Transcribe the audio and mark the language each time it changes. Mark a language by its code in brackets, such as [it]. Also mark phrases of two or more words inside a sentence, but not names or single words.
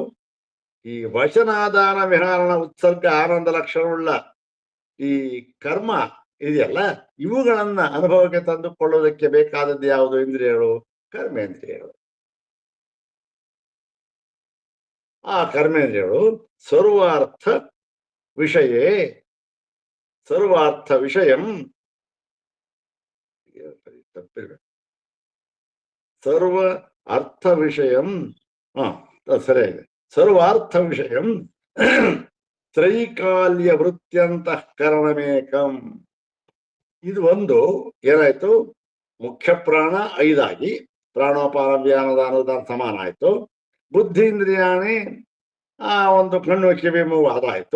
[kn] ಈ ವಚನಾದಾನ, ವಿಹಾರಣ, ಉತ್ಸರ್ಗ, ಆನಂದ ಲಕ್ಷಣವುಳ್ಳ ಈ ಕರ್ಮ ಇದೆಯಲ್ಲ, ಇವುಗಳನ್ನ ಅನುಭವಕ್ಕೆ ತಂದುಕೊಳ್ಳುವುದಕ್ಕೆ ಬೇಕಾದದ್ದು ಯಾವುದು? ಇಂದ್ರಿಯಗಳು, ಕರ್ಮೇಂದ್ರಿಯಗಳು. ಆ ಕರ್ಮೇಂದ್ರಿಯಗಳು [sa] ಸರ್ವಾರ್ಥ ವಿಷಯೇ, ಸರ್ವಾರ್ಥ ವಿಷಯಂ, ಸರ್ವ ಅರ್ಥ ವಿಷಯಂ, ಸರಿಯಾಗಿದೆ, ಸರ್ವಾರ್ಥ ವಿಷಯಂ ತ್ರೈಕಾಲ್ಯ ವೃತ್ಯಂತಃಕರಣಮೇಕಂ. [kn] ಇದು ಒಂದು ಏನಾಯ್ತು? ಮುಖ್ಯ ಪ್ರಾಣ 5 ಆಗಿ ಪ್ರಾಣೋಪಾನ, ವ್ಯಾನದಾನ, ಸಮಾನ ಆಯ್ತು. ಬುದ್ಧೀಂದ್ರಿಯಾಣಿ ಆ ಒಂದು ಕಣ್ಣು, ಕಿವಿ, ಮೂಗು ಅದಾಯ್ತು.